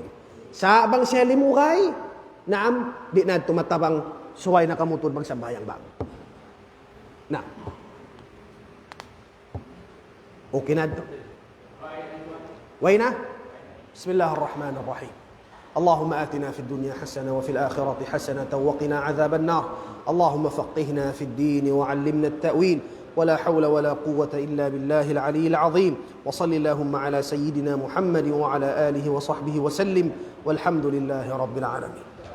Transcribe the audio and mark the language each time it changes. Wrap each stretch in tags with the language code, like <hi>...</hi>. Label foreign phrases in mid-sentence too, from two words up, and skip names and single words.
<tsg>Sa abang siya limukay, naam, di na tumatabang suway na kamutod magsambayang bago. Na. Okay na ito. Wayna?</tsg> <ar>Bismillahirrahmanirrahim. اللهم آتنا في الدنيا حسنة وفي الآخرة حسنة وقنا عذاب النار. اللهم فقهنا في الدين وعلمنا التأويل ولا حول ولا قوة إلا بالله العلي العظيم. وصل اللهم على سيدنا محمد وعلى آله وصحبه وسلم والحمد لله رب العالمين.</ar>